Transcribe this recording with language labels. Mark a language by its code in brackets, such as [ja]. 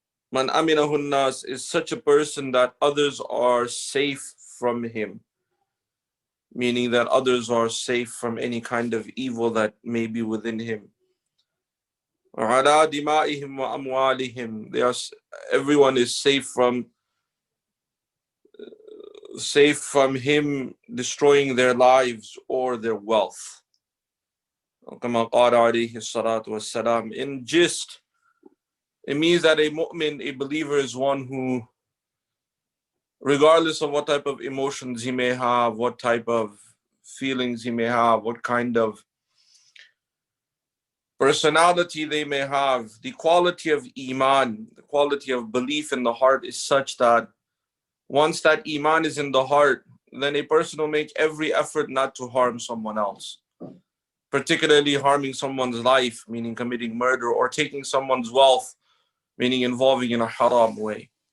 [ar] Man aminahu nas [en] is such a person that others are safe from him, meaning that others are safe from any kind of evil that may be within him. [ar] Ala dima'ihim wa amwalihim. [en] Everyone is safe from him destroying their lives or their wealth. [ar] كما قال عليه الصلاة والسلام. [en] In gist, it means that a mu'min, a believer, is one who, regardless of what type of emotions he may have, what type of feelings he may have, what kind of personality they may have, the quality of iman, the quality of belief in the heart is such that once that iman is in the heart, then a person will make every effort not to harm someone else, particularly harming someone's life, meaning committing murder, or taking someone's wealth, meaning involving in a haram way.